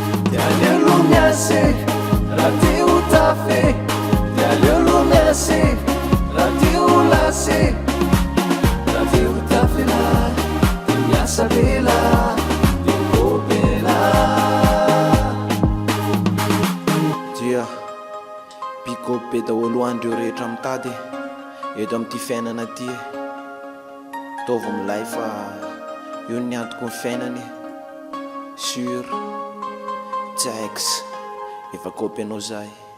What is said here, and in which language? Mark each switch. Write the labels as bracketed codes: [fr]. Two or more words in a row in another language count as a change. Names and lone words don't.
[mg] Dia aleo aloha miasa e, raha te ho tafy e. Dia aleo aloha miasa e, raha te ho lasy e. Raha te ho tafy lahy, dia miasa be lahy, dia ho be lahy. Dia, [en] big up [mg] be daholo hoandreo rehetra mitady eto amin'ity fiainana ity. Ataovy milay fa io ny antoko ny fiainany. Sûr, Jax, efa kopy anao zay.